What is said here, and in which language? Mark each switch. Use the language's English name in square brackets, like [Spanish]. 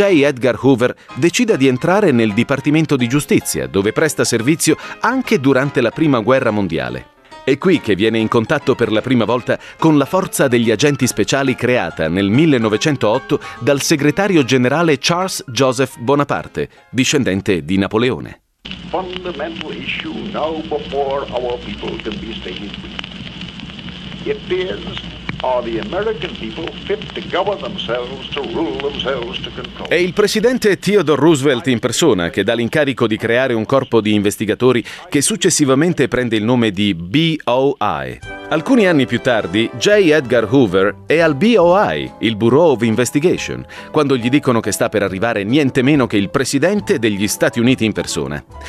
[Italian] Edgar Hoover decida di entrare nel Dipartimento di Giustizia, dove presta servizio anche durante la Prima Guerra Mondiale. È qui che viene in contatto per la prima volta con la forza degli agenti speciali creata nel 1908 dal segretario generale Charles Joseph Bonaparte, discendente di Napoleone. [English] Fundamental issue now before our people can be stated. It is, are the American people fit to govern themselves, to rule themselves, to control? [Italian] È il presidente Theodore Roosevelt in persona che dà l'incarico di creare un corpo di investigatori che successivamente prende il nome di BOI. Alcuni anni più tardi, J. Edgar Hoover è al BOI, il Bureau of Investigation, quando gli dicono che sta per arrivare niente meno che il presidente degli Stati Uniti in persona.